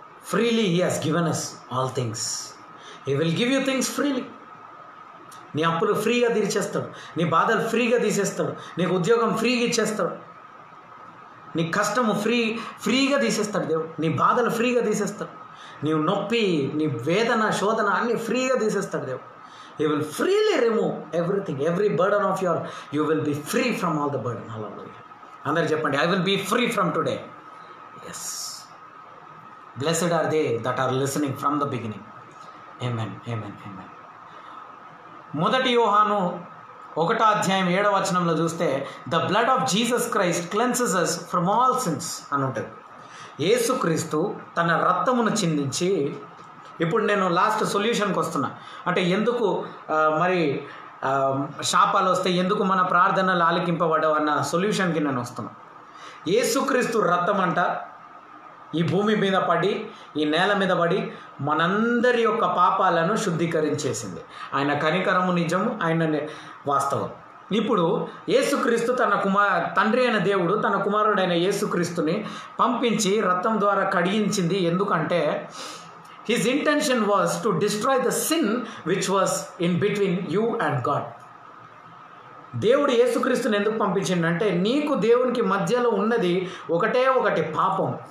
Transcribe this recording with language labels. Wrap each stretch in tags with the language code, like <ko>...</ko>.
<en>Freely He has given us all things. He will give you things freely.</en> <te>నీ అప్పులు ఫ్రీగా తీర్చేస్తాడు, నీ బాధలు ఫ్రీగా తీసేస్తాడు, నీకు ఉద్యోగం ఫ్రీగా ఇచ్చేస్తాడు, నీ కష్టము ఫ్రీగా తీసేస్తాడు దేవుడు, నీ బాధలు ఫ్రీగా తీసేస్తాడు, నీవు నొప్పి, నీ వేదన, శోధన అన్నీ ఫ్రీగా తీసేస్తాడు దేవుడు.</te> <en>He will freely remove everything, every burden of your, you will be free from all the burden. Hallelujah.</en> <te>అందరు చెప్పండి,</te> <en>I will be free from today. Yes. Blessed are they that are listening from the beginning. Amen.</en> <te>మొదటి యోహాను 1వ అధ్యాయం 7వ వచనంలో చూస్తే,</te> <en>the blood of Jesus Christ cleanses us from all sins</en> <te>అని ఉంటుంది. యేసుక్రీస్తు తన రక్తమును చిందించి, ఇప్పుడు నేను లాస్ట్ సొల్యూషన్కి వస్తున్నా. అంటే ఎందుకు మరి శాపాలు వస్తే, ఎందుకు మన ప్రార్థనలు ఆలకింపబడవు అన్న సొల్యూషన్కి నేను వస్తున్నా. యేసుక్రీస్తు రక్తం అంట ఈ భూమి మీద పడి, ఈ నేల మీద పడి మనందరి యొక్క పాపాలను శుద్ధీకరించేసింది. ఆయన కనికరము నిజము, ఆయన వాస్తవం. ఇప్పుడు యేసుక్రీస్తు తండ్రి అయిన దేవుడు తన కుమారుడైన యేసుక్రీస్తుని పంపించి రక్తం ద్వారా కడిగించింది. ఎందుకంటే</te> <en>His intention was to destroy the sin which was in between you and God.</en> <te>దేవుడు యేసుక్రీస్తుని ఎందుకు పంపించిండంటే, నీకు దేవునికి మధ్యలో ఉన్నది ఒకటి పాపం.</te>